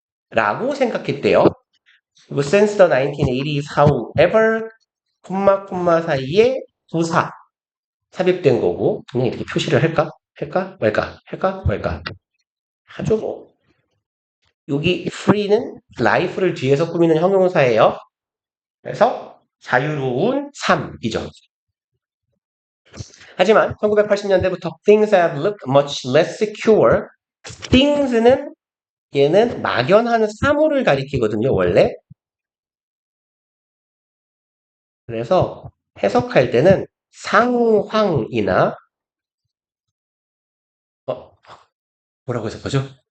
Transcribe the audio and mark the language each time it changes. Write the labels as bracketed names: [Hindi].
[Korean] 라고 생각했대요. 그리고 [English] since the 1980s, however, [Korean] 콤마 사이에 부사 삽입된 거고 그냥 이렇게 표시를 할까? 할까? 말까? 할까? 말까? 하죠 뭐. 여기 free는 life를 뒤에서 꾸미는 형용사예요. 그래서 자유로운 삶이죠. 하지만 1980년대부터 [English] things have looked much less secure. [Korean] things는 얘는 막연한 사물을 가리키거든요, 원래. 그래서 해석할 때는 상황이나 뭐라고 해석하죠?